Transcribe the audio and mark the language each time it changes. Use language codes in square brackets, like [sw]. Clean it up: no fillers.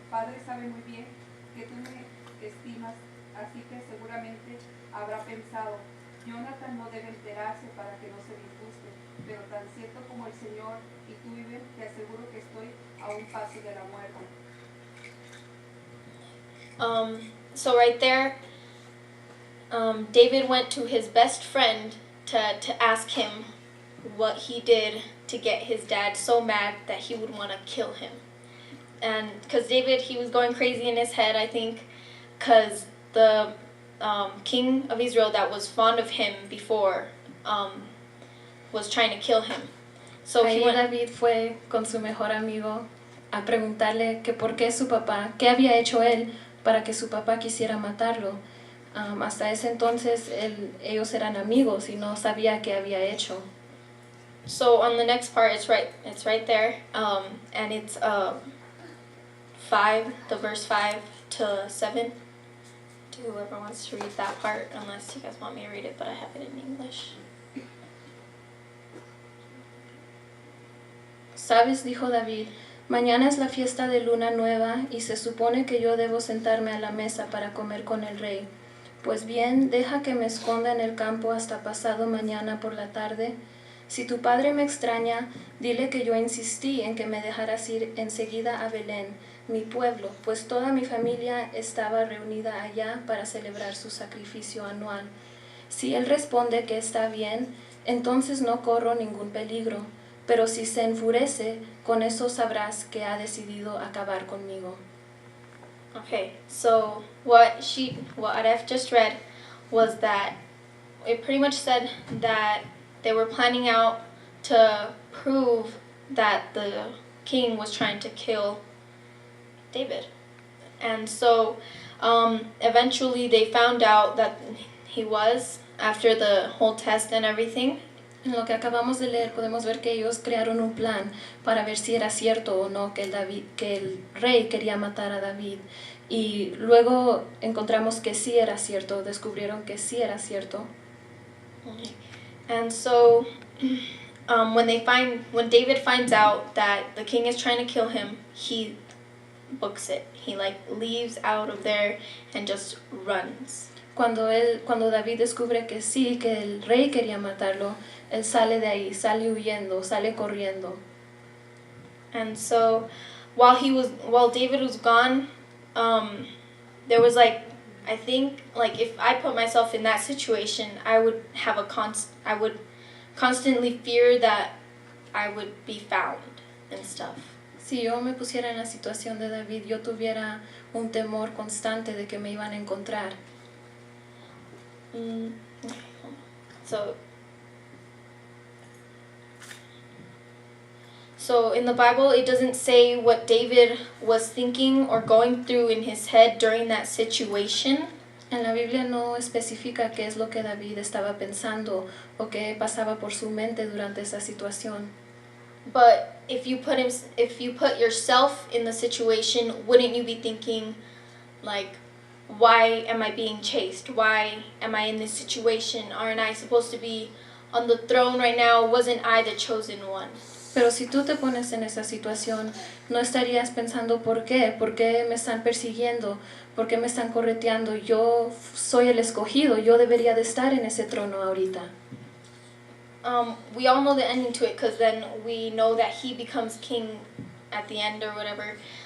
[es] Padre sabe muy bien que tú me estimas, así que seguramente habrá pensado, Jonathan no debe enterarse para que no se disguste, pero tan cierto como el Señor y tú viven, te aseguro que estoy a un paso de la muerte. [en] So right there, David went to his best friend to ask him what he did to get his dad so mad that he would want to kill him. And because David, he was going crazy in his head, I think, because the king of Israel that was fond of him before was trying to kill him. So [es] Ahí [en] he went, [es] David fue con su mejor amigo a preguntarle que por qué su papá, qué había hecho él para que su papá quisiera matarlo. Hasta ese entonces ellos eran amigos y no sabía qué había hecho. [en] so on the next part, it's right there, and it's 5, the verse 5 to 7. To whoever wants to read that part, unless you guys want me to read it, but I have it in English. [es] ¿Sabes? Dijo David, mañana es la fiesta de luna nueva y se supone que yo debo sentarme a la mesa para comer con el rey. Pues bien, deja que me esconda en el campo hasta pasado mañana por la tarde. Si tu padre me extraña, dile que yo insistí en que me dejaras ir enseguida a Belén, mi pueblo, pues toda mi familia estaba reunida allá para celebrar su sacrificio anual. Si él responde que está bien, entonces no corro ningún peligro, pero si se enfurece, con eso sabrás que ha decidido acabar conmigo. [en] Okay, so what I've just read was that it pretty much said that they were planning out to prove that the king was trying to kill David. And so eventually they found out that he was, after the whole test and everything. [es] En lo que acabamos de leer podemos ver que ellos crearon un plan para ver si era cierto o no que el rey quería matar a David. Y luego encontramos que sí era cierto, descubrieron que sí era cierto. [en] And so when David finds out that the king is trying to kill him, he books it. He leaves out of there and just runs. [es] Cuando David descubre que sí, que el rey quería matarlo, él sale de ahí, sale huyendo, sale corriendo. [en] And so while David was gone, there was I think if I put myself in that situation, I would have I would constantly fear that I would be found and stuff. [es] Si yo me pusiera en la situación de David, yo tuviera un temor constante de que me iban a encontrar. [en] Okay, hold on. So in the Bible, it doesn't say what David was thinking or going through in his head during that situation. En la Biblia no especifica qué es lo que David estaba pensando o qué pasaba por su mente durante esa situación. But if you put yourself in the situation, wouldn't you be thinking why am I being chased? Why am I in this situation? Aren't I supposed to be on the throne right now? Wasn't I the chosen one? [es] Pero si tú te pones en esa situación, no estarías pensando ¿por qué? ¿Por qué me están persiguiendo? ¿Por qué me están correteando? Yo soy el escogido, yo debería de estar en ese trono ahorita. [en] We all know the ending to it because then we know that he becomes king at the end or whatever.